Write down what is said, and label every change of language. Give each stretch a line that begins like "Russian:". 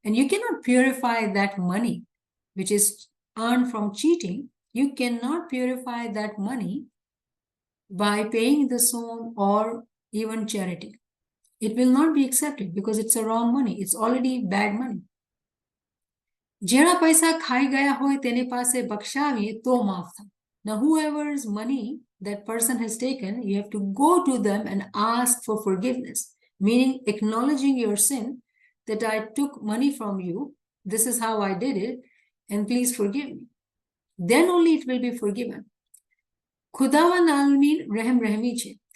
English: And you cannot purify that money, which is earned from cheating. You cannot purify that money by paying the song or even charity. It will not be accepted because it's a wrong money. It's already bad money.
Gujarati: જેના પૈસા ખાઈ ગયા હોય તેને પાસે બક્ષાવીએ તો માફ થાય.
English: Now whoever's money that person has taken, you have to go to them and ask for forgiveness, meaning acknowledging your sin, that I took money from you, this is how I did it, and please forgive me. Then only it will be forgiven.
Gujarati: ખુદાવંદ આલમીન રહેમ રહેમી છે.